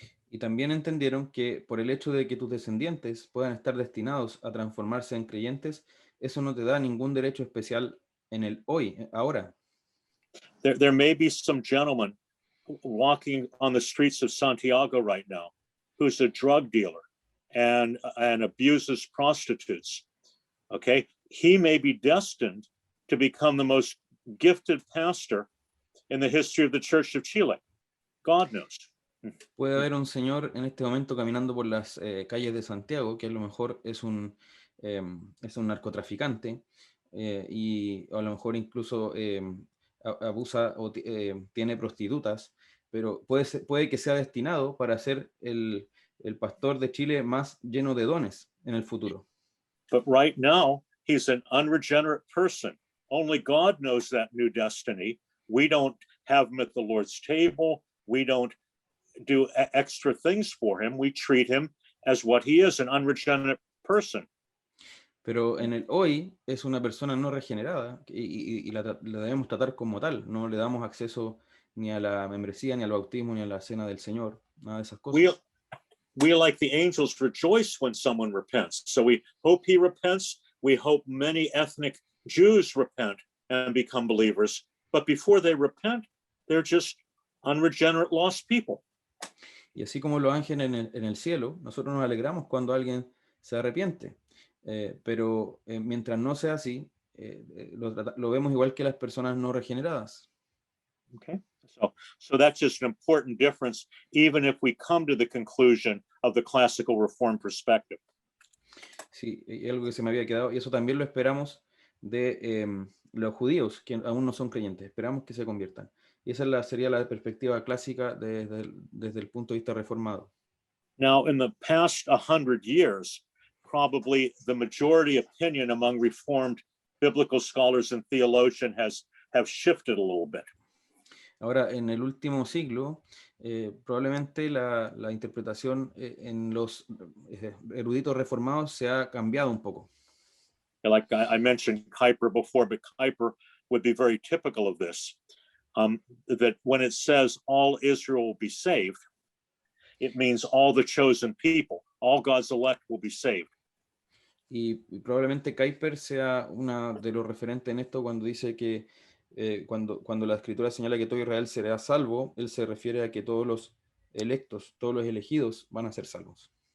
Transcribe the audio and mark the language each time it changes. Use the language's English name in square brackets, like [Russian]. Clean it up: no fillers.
[Spanish] Y también entendieron que por el hecho de que tus descendientes puedan estar destinados a transformarse en creyentes, eso no te da ningún derecho especial en el hoy, ahora. [English] There may be some gentleman walking on the streets of Santiago right now who's a drug dealer and abuses prostitutes. Okay, he may be destined to become the most gifted pastor in the history of the Church of Chile. God knows. [Spanish] Puede haber un señor en este momento caminando por las calles de Santiago que a lo mejor es un narcotraficante y a lo mejor incluso abusa o tiene prostitutas, pero puede que sea destinado para ser el pastor de Chile más lleno de dones en el futuro. [English] But right now, he's an unregenerate person. Only God knows that new destiny. We don't have him at the Lord's table. We don't do extra things for him. We treat him as what he is, an unregenerate person. [Spanish] Pero en el hoy es una persona no regenerada y la debemos tratar como tal. No le damos acceso ni a la membresía, ni al bautismo, ni a la cena del Señor, nada de esas cosas. [English] We like the angels rejoice when someone repents. So we hope he repents. We hope many ethnic Jews repent and become believers. But before they repent, they're just unregenerate lost people. [Spanish] Y así como los ángeles en el cielo, nosotros nos alegramos cuando alguien se arrepiente. Pero mientras no sea así, lo vemos igual que las personas no regeneradas. [English] Okay, so that's just an important difference, even if we come to the conclusion of the classical Reformed perspective. [Spanish] Sí, y algo que se me había quedado, y eso también lo esperamos de los judíos, que aún no son creyentes, esperamos que se conviertan. Y esa sería la perspectiva clásica desde el punto de vista reformado. [English] Now, in the past 100 years, probably the majority opinion among Reformed biblical scholars and theologians have shifted a little bit. [Spanish] Ahora, en el último siglo, probablemente la interpretación en los eruditos reformados se ha cambiado un poco. [English] Like I mentioned Kuyper before, but Kuyper would be very typical of this, that when it says all Israel will be saved, it means all the chosen people, all God's elect will be saved. [Spanish] Y probablemente Kuyper sea una de los referentes en esto cuando dice que cuando la escritura señala que todo Israel será salvo, él se refiere a que todos los electos, todos los elegidos van a ser salvos.